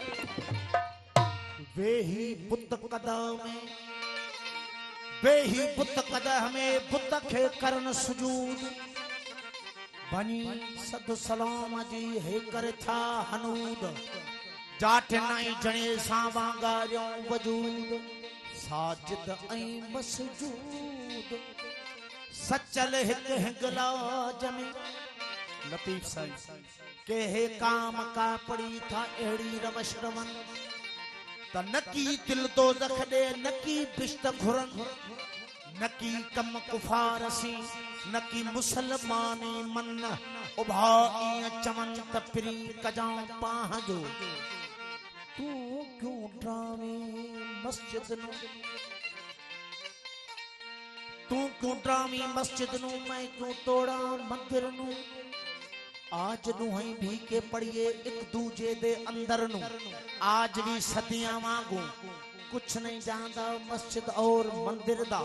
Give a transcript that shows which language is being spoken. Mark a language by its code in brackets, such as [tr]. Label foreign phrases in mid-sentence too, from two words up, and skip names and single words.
[sd] वे ही बुत कदम में, वे ही बुत कदम में, बुत खे करन सुजूद। बनी सद सलाम जी हे कर था हनूद, जाट नाई जणे सां वांगारियों वजूद। साजिद ऐं मसजूद, सचल हिक हिंगलाज में। लतीफ साईं के हे काम का पड़ी था अहिड़ी रवश रवन, त नकी दिल दो दख दे, नकी बिश्त घुरन, नकी कम कुफारसी, नकी मुसलमानी मन। उभा ईअं चवन त फिरी कजां पाह जो, [pa] تو کیوں ڈراوے مسجد نوں، تو کیوں ڈراوی مسجد نوں، میں کیوں توڑا مندر نوں. آج دہائی بھی کے پڑیئے ایک دوجے دے اندر نوں، آج بھی صدیاں وانگوں کجھ نہیں جاندا مسجد اور مندر دا.